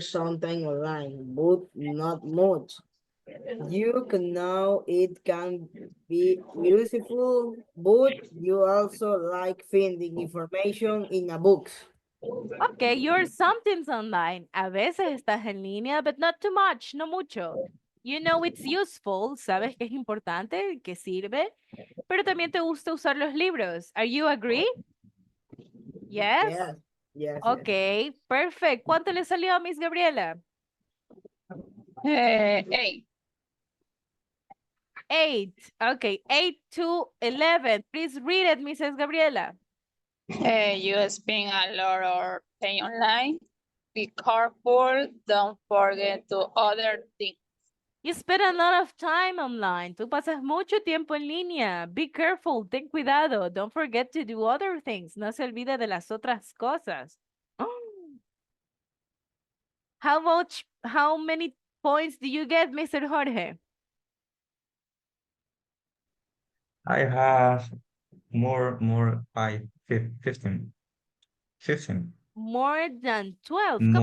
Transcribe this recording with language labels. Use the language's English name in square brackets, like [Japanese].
[English] sometimes online, but not much. You can know it can be useful, but you also like finding information in a book. okay, you're something's online. [Spanish] A veces estás en línea, [English] but not too much, [Spanish] no mucho. [English] You know it's useful, [Spanish] sabes que es importante, que sirve, pero también te gusta usar los libros. [English] Are you agree? Yes? Yes, yes. Okay, perfect. [Spanish] ¿Cuánto le salió a Miss Gabriela? [English] A. 8. Okay, 8 to 11. Please read it, Mrs. Gabriela. You spend a lot of time online. Be careful. Don't forget to other things. You spend a lot of time online. [Spanish] Tú pasas mucho tiempo en línea. [English] Be careful, [Spanish] ten cuidado. [English] Don't forget to do other things. [Spanish] No se olvide de las otras cosas. [English] How many points do you get, Mr. Jorge? I have more, 15. 15, More than 12. Come on,